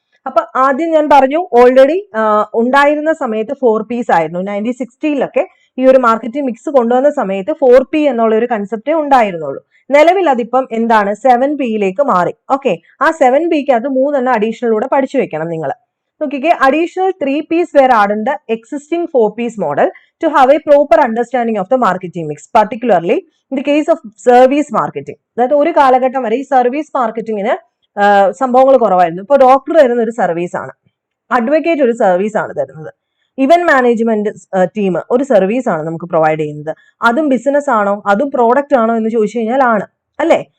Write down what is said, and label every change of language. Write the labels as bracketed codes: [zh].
[ml] അപ്പൊ ആദ്യം ഞാൻ പറഞ്ഞു, ഓൾറെഡി ഉണ്ടായിരുന്ന സമയത്ത് 4Ps ആയിരുന്നു. 1960-ലൊക്കെ ഈ ഒരു മാർക്കറ്റിംഗ് മിക്സ് കൊണ്ടുവന്ന സമയത്ത് 4P എന്നുള്ള ഒരു കൺസെപ്റ്റേ ഉണ്ടായിരുന്നുള്ളൂ. നിലവിൽ അതിപ്പം എന്താണ്, 7Pയിലേക്ക് മാറി. ഓക്കെ, ആ 7Pക്ക് അത് 3 അഡീഷണൽ കൂടെ പഠിച്ചു വെക്കണം നിങ്ങൾ. നോക്കിക്കേ, [en] additional 3Ps were added in the existing 4Ps model to have a proper understanding of the marketing mix, particularly in the case of service marketing. [ml] അതായത് ഒരു കാലഘട്ടം വരെ ഈ സർവീസ് മാർക്കറ്റിങ്ങിന് സംഭവങ്ങൾ കുറവായിരുന്നു. ഇപ്പൊ ഡോക്ടർ തരുന്ന ഒരു സർവീസ് ആണ്, അഡ്വക്കേറ്റ് ഒരു സർവീസ് ആണ് തരുന്നത്, ഇവന്റ് മാനേജ്മെന്റ് ടീം ഒരു സർവീസ് ആണ് നമുക്ക് പ്രൊവൈഡ് ചെയ്യുന്നത്. അതും ബിസിനസ് ആണോ, അതും പ്രോഡക്റ്റ് ആണോ എന്ന് ചോദിച്ചു കഴിഞ്ഞാൽ ആണ്, അല്ലെ?